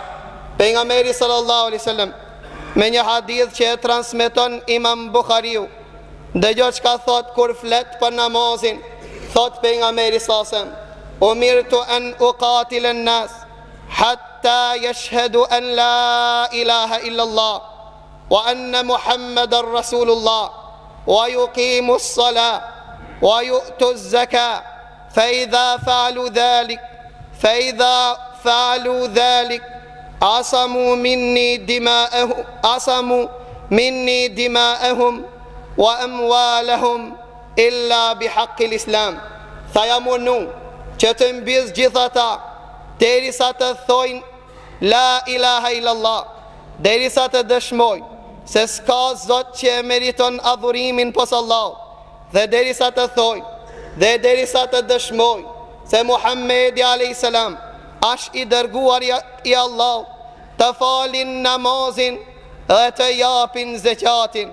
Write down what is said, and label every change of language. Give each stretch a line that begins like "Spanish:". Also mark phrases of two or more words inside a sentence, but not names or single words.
Albanian: Pejgamberi
Arabic: صلى الله عليه وسلم
Albanian: me një hadith që e transmeton Imam Bukhariu, dëgjoj çka thot kur flet për namazin. Thot pejgamberi
Arabic: صلى الله عليه وسلم أمرت أن أقاتل الناس حتى يشهدوا أن لا إله إلا الله وأن محمدا رسول الله ويقيموا الصلاة ويؤتوا الزكاة فإذا فعلوا ذلك عصموا مني دماءهم وأموالهم إلا بحق الإسلام.
Albanian: Tha jam urnu që të mbiz gjithata derisa të thojnë
Arabic: لا إله إلا الله,
Albanian: derisa të dëshmoj se s'ka zot që e meriton adhurimin pos Allah, dhe derisa të thojnë dhe derisa të dëshmoj se Muhammedi a.s. ash i dërguar i Allah, të falin namazin dhe të japin zekatin.